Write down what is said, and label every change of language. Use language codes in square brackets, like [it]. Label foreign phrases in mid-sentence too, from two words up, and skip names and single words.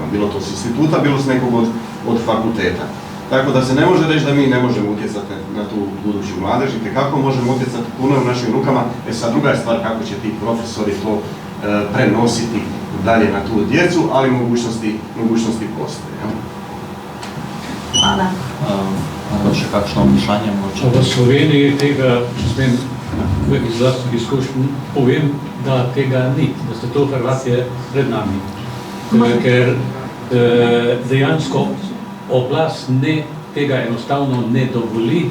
[hr] Bilo to s instituta, bilo s nekog od fakulteta. Tako da se ne može reći da mi ne možemo utjecati na tu buduću mladež i kako možemo utjecati, puno u našim rukama. Sad druga je stvar kako će ti profesori to prenositi dalje na tu djecu, ali mogućnosti postoje. Hvala. [sl] Še kakšno vprašanje mogoče? V Sloveniji tega, če smem iz vlastnih izkušenj, povem, da tega ni, da ste to Hrvatije pred nami. Ker dejansko oblast tega enostavno ne dovoli.